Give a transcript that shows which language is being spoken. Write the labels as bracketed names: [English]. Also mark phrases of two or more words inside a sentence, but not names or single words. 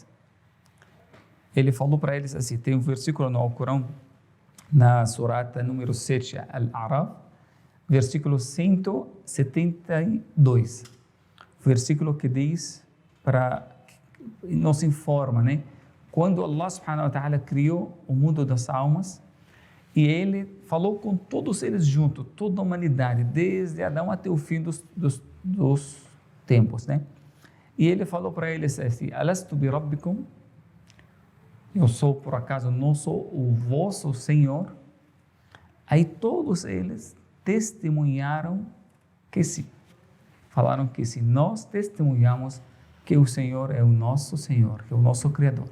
[Portuguese] Ele falou para eles assim, tem um versículo no Alcorão, na surata número 7, Al-A'raf, versículo 172, versículo que diz, nos informa, né? Quando [Arabic] الله سبحانه وتعالى [Portuguese] criou o mundo das almas, e Ele falou com todos eles juntos, toda a humanidade, desde Adão até o fim dos tempos, né? E Ele falou para eles assim, [Arabic] ألست بربكم, [Portuguese] eu sou, por acaso, não sou o vosso Senhor? Aí todos eles testemunharam que sim. Falaram que sim. Nós testemunhamos que o Senhor é o nosso Senhor, que é o nosso Criador.